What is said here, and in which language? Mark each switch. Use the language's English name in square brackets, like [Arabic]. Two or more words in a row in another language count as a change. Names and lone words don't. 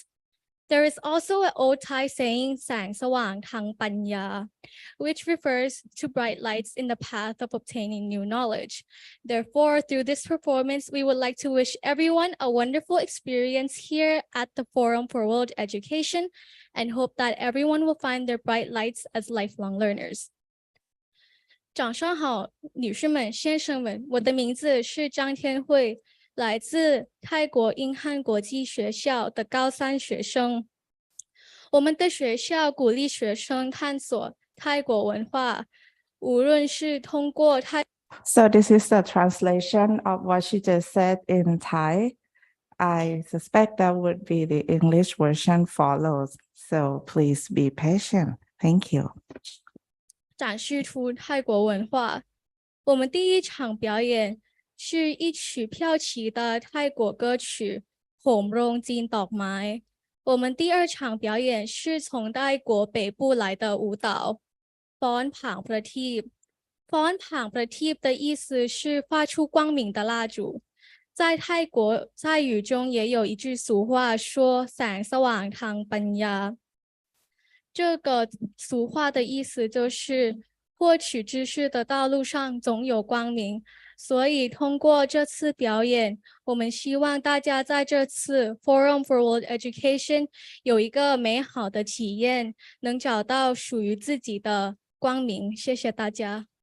[English] There is also an old Thai saying, [Thai] แสงสว่างทางปัญญา, [English] which refers to bright lights in the path of obtaining new knowledge. Therefore, through this performance, we would like to wish everyone a wonderful experience here at the Forum for World Education and hope that everyone will find their bright lights as lifelong learners. [Chinese] 早上好，女士们、先生们，我的名字是张天慧， 来自泰国英汉国际学校的高三学生。我们的学校鼓励学生探索泰国文化，无论是通过泰 [English] So this is the translation of what she just said in Thai. I suspect that would be the English version follows. So please be patient. Thank you. [Chinese] 展示出泰国文化。我们第一场表演是一曲飘起的泰国歌曲《โหมโรงจีนดอกไม้》。我们第二场表演是从泰国北部来的舞蹈ฟ้อนผางประทีปฟ้อนผางประทีป的意思是发出光明的蜡烛。在泰国在语中也有一句俗话说 [Thai] แสงสว่างทางปัญญา。 [Chinese] 这个俗话的意思就是获取知识的道路上总有光明，所以通过这次表演，我们希望大家在这次 Forum for World Education 有一个美好的体验，能找到属于自己的光明。谢谢大家。